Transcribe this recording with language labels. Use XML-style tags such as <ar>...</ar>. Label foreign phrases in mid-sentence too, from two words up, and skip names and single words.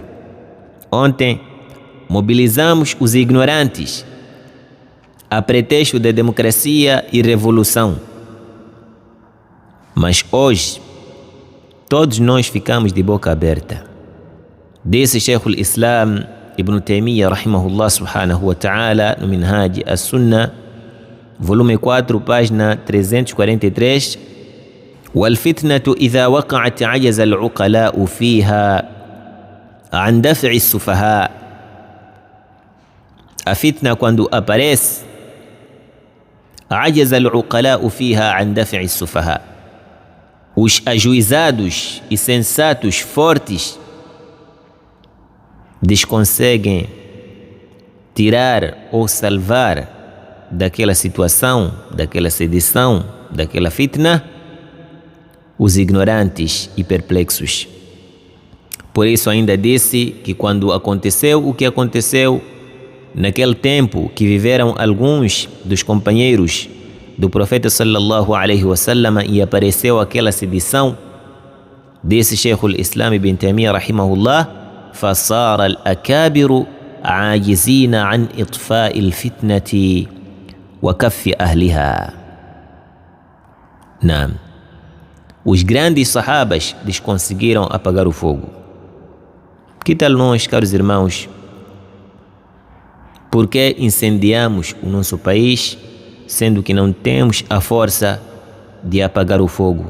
<pt>Ontem, mobilizamos os ignorantes, a pretexto de democracia e revolução. Mas hoje, todos nós ficamos de boca aberta. Disse Sheikh al-Islam Ibn Taymiyyah</pt> <ar>رحمه الله سبحانه وتعالى</ar> <pt>no Minhaj as-Sunnah, volume 4, página 343:</pt> <ar>والفتنة إذا وقعت عجز العقلاء فيها عن دفع السفهاء.</ar> <pt>A fitna quando aparece,</pt> <ar>عجز العقلاء فيها عن دفع السفهاء.</ar> <pt>Os ajuizados e sensatos fortes desconseguem tirar ou salvar daquela situação, daquela sedição, daquela fitna, os ignorantes e perplexos. Por isso ainda disse que quando aconteceu o que aconteceu, naquele tempo que viveram alguns dos companheiros do profeta</pt> <ar>صلى الله عليه وسلم</ar> <pt>e apareceu aquela sedição, disse Sheikh al-Islam Ibn Taymiyyah rahimahullah:</pt> <ar>فصار الأكابر عاجزين عن إطفاء الفتنة وكف أهلها.</ar> <pt>Não. Os grandes sahabas conseguiram apagar o fogo. Que tal nós, caros irmãos? Por que incendiamos o nosso país, sendo que não temos a força de apagar o fogo?</pt>